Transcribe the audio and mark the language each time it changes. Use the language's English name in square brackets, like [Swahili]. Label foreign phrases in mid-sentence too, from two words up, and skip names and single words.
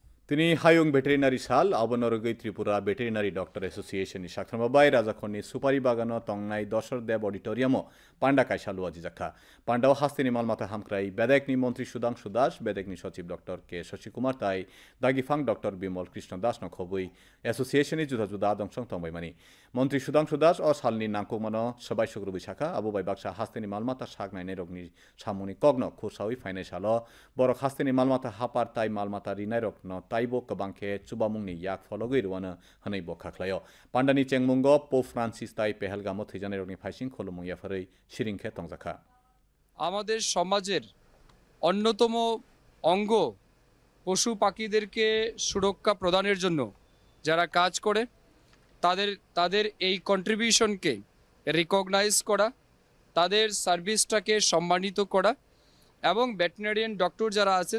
[Bodo] तिनि हायं भेटेरिनारि साल आबनरगै त्रिपुरा [English] veterinary doctor [Bodo] এসোসিয়েশननि साख्रामाबाय राजाखरनि सुपारि बागानाव तंनाय दशर देव अडिटोरियामो पांडा कायसा लुआजि जाखा पांडाव हास्तिनि मालमाथा हामक्राय बेदेकनि मंत्री सुदांशु दास बेदेकनि सचिव डक्टर के शशि कुमार ताई दागिफां डक्टर बिमल कृष्ण दास नखबुई एसोसिएशननि जुदा जुदा दंसं तंबायमानि मंत्री सुदांशु दास अ सालनि नांगौमानो सबाय सुग्रुबै साखा आबुबाय बाक्सा हास्तिनि मालमाथा सागनायनाय रगनि सामुनि कग्न खुरसावै फायनाय साल बरक हास्तिनि मालमाथा हापार ताई मालमाथा रिनाय रगन ताइबो कबांखे चुबामुंनि याक फलगै रुवानो हनै बखाख्लायो पांडानि चेंमुंगो पो फ्रांसिस ताई पेहेलगामो थैजानाय रगनि फाइसिं खलुमुंयाफोरै सिरिंखे तंजाखा [Bangla] আমাদের সমাজের অন্যতম অঙ্গ পশু পাখিদেরকে সুরক্ষা প্রদানের জন্য যারা কাজ করে তাদের তাদের এই কন্ট্রিবিউশনকে রিকগনাইজ করা তাদের সার্ভিসটাকে সম্মানিত করা এবং [English] veterinarian doctor [Bangla] যারা আছেন